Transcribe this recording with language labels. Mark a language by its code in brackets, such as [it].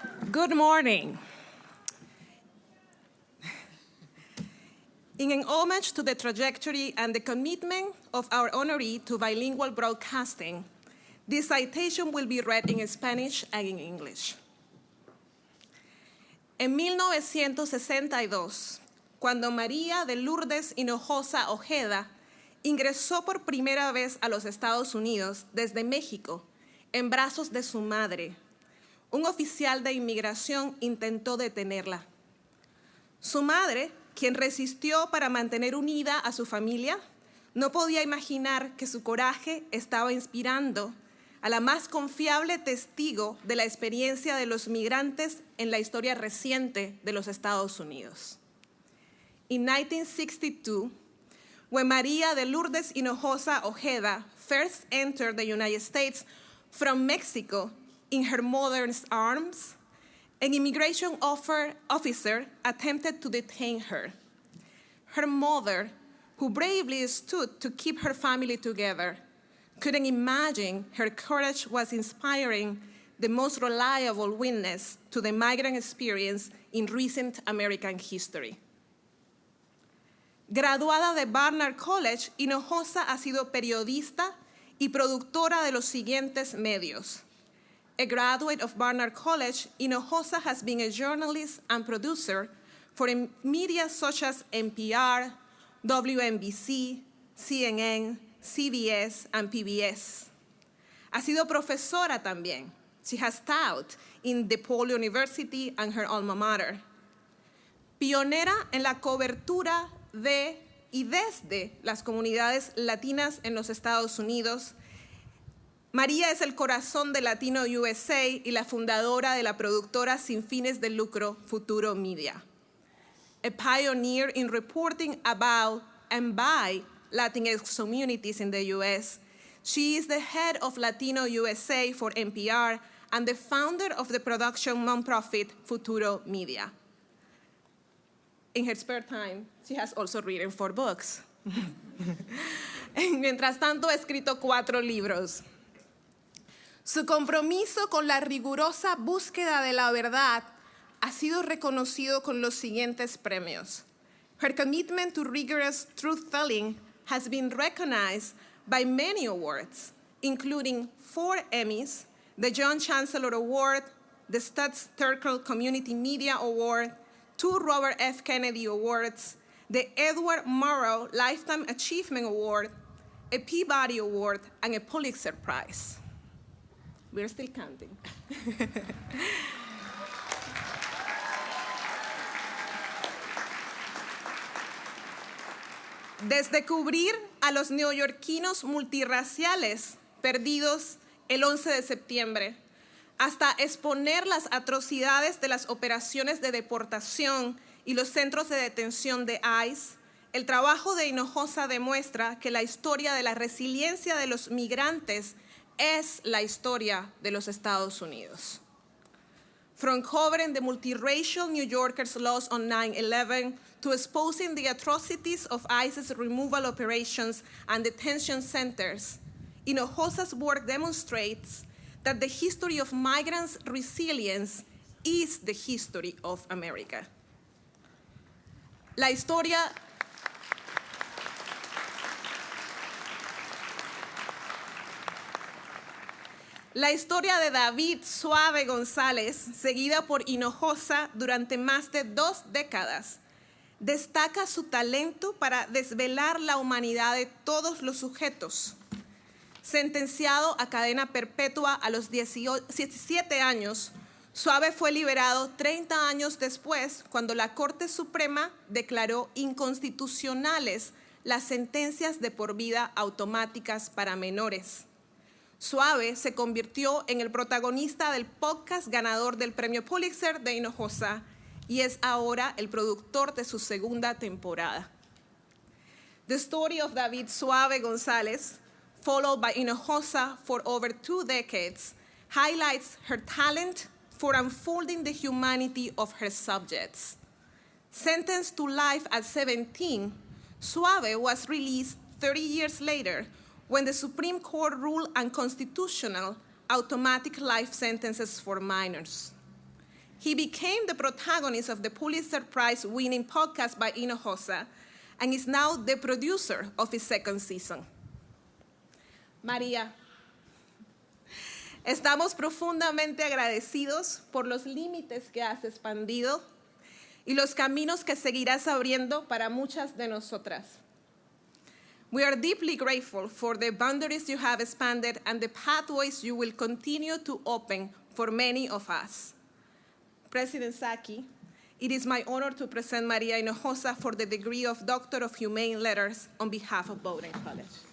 [en] Good morning. In an homage to the trajectory and the commitment of our honoree to bilingual broadcasting, this citation will be read in Spanish and in English. [es] En 1962, cuando María de Lourdes Hinojosa Ojeda ingresó por primera vez a los Estados Unidos desde México, en brazos de su madre, un oficial de inmigración intentó detenerla. Su madre, quien resistió para mantener unida a su familia, no podía imaginar que su coraje estaba inspirando a la más confiable testigo de la experiencia de los migrantes en la historia reciente de los Estados Unidos. [en] In 1962, when María de Lourdes Hinojosa Ojeda first entered the United States from Mexico in her mother's arms, an immigration officer attempted to detain her. Her mother, who bravely stood to keep her family together, couldn't imagine her courage was inspiring the most reliable witness to the migrant experience in recent American history. [es] Graduada de Barnard College, Hinojosa ha sido periodista y productora de los siguientes medios. [en] A graduate of Barnard College, Hinojosa has been a journalist and producer for media such as NPR, WNBC, CNN, CBS, and PBS. [es] Ha sido profesora también. [en] She has taught in DePaul University and her alma mater. [es] Pionera en la cobertura de y desde las comunidades latinas en los Estados Unidos, María es el corazón de Latino USA y la fundadora de la productora sin fines de lucro Futuro Media. [en] A pioneer in reporting about and by Latinx communities in the US, she is the head of Latino USA for NPR and the founder of the production nonprofit Futuro Media. In her spare time, she has also written 4 books. [es] Mientras tanto, ha escrito 4 libros. Su compromiso con la rigurosa búsqueda de la verdad ha sido reconocido con los siguientes premios. [en] Her commitment to rigorous truth-telling has been recognized by many awards, including 4 Emmys, the John Chancellor Award, the Studs Terkel Community Media Award, 2 Robert F. Kennedy Awards, the Edward Murrow Lifetime Achievement Award, a Peabody Award, and a Pulitzer Prize. We're still counting. [es] Desde cubrir a los neoyorquinos multirraciales perdidos el 11 de septiembre, hasta exponer las atrocidades de las operaciones de deportación y los centros de detención de ICE, el trabajo de Hinojosa demuestra que la historia de la resiliencia de los migrantes es la historia de los Estados Unidos. [en] From covering the multiracial New Yorkers lost on 9/11 to exposing the atrocities of ICE's removal operations and detention centers, Hinojosa's work demonstrates that the history of migrants' resilience is the history of America. [es] La historia de David Suave González, seguida por Hinojosa durante más de 2 décadas, destaca su talento para desvelar la humanidad de todos los sujetos. Sentenciado a cadena perpetua a los 17 años, Suave fue liberado 30 años después, cuando la Corte Suprema declaró inconstitucionales las sentencias de por vida automáticas para menores. Suave se convirtió en el protagonista del podcast ganador del premio Pulitzer de Hinojosa y es ahora el productor de su segunda temporada. [en] The story of David Suave González, followed by Hinojosa for over 2 decades, highlights her talent for unfolding the humanity of her subjects. Sentenced to life at 17, Suave was released 30 years later when the Supreme Court ruled unconstitutional automatic life sentences for minors. He became the protagonist of the Pulitzer Prize-winning podcast by Hinojosa and is now the producer of his second season. [es] María, estamos profundamente agradecidos por los límites que has expandido y los caminos que seguirás abriendo para muchas de nosotras. [en] We are deeply grateful for the boundaries you have expanded and the pathways you will continue to open for many of us. President Psaki, it is my honor to present María Hinojosa for the degree of Doctor of Humane Letters on behalf of Bowdoin College.